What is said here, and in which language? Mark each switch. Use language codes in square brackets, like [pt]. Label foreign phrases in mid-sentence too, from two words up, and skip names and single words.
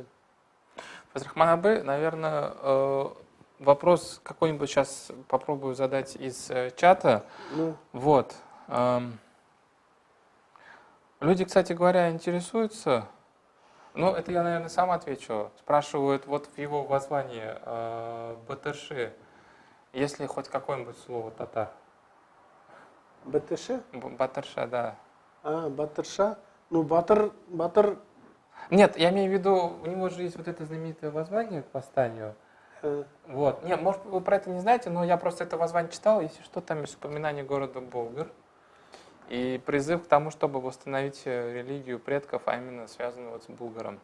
[ru] Фазрахман Абы, наверное, вопрос какой-нибудь сейчас попробую задать из чата. Ну. Вот. Люди, кстати говоря, интересуются. Ну, это я, наверное, сам отвечу. Спрашивают, вот в его воззвании Батырши, есть ли хоть какое-нибудь слово татар? Батырша? Батырша, да. Батырша? Ну, батыр. Нет, я имею в виду, у него же есть вот это знаменитое воззвание к восстанию. Вот. Нет, может, вы про это не знаете, но я просто это воззвание читал, если что, там есть упоминание города Болгар. И призыв к тому, чтобы восстановить религию предков, а именно связанную вот с Булгаром.